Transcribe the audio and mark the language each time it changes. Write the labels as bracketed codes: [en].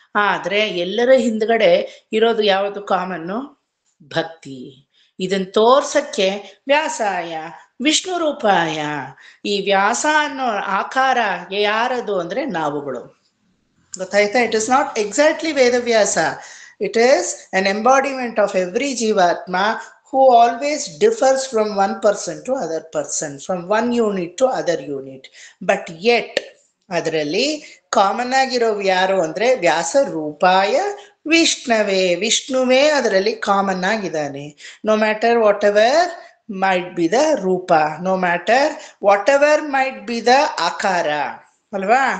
[kn] ಆದ್ರೆ ಎಲ್ಲರ ಹಿಂದ್ಗಡೆ ಇರೋದು ಯಾವುದು ಕಾಮನ್ನು? ಭಕ್ತಿ. ಇದನ್ನ ತೋರ್ಸಕ್ಕೆ ವ್ಯಾಸಾಯ ವಿಷ್ಣು ರೂಪಾಯ. ಈ ವ್ಯಾಸ ಅನ್ನೋ ಆಕಾರ ಯಾರದು ಅಂದ್ರೆ ನಾವುಗಳು. ಗೊತ್ತಾಯ್ತಾ? [en] It is not exactly Vedavyasa. It is an embodiment of every Jivatma who always differs from one person to other person, from one unit to other unit. But yet, [kn] ಅದರಲ್ಲಿ ಕಾಮನ್ ಆಗಿರೋ ಯಾರು ಅಂದ್ರೆ ವ್ಯಾಸ ರೂಪಾಯ ವಿಷ್ಣುವೇ. ವಿಷ್ಣುವೇ ಅದರಲ್ಲಿ ಕಾಮನ್ ಆಗಿದ್ದಾನೆ. [en] no matter whatever might be the ರೂಪ, no matter whatever might be the ಆಕಾರ [kn] ಅಲ್ವಾ?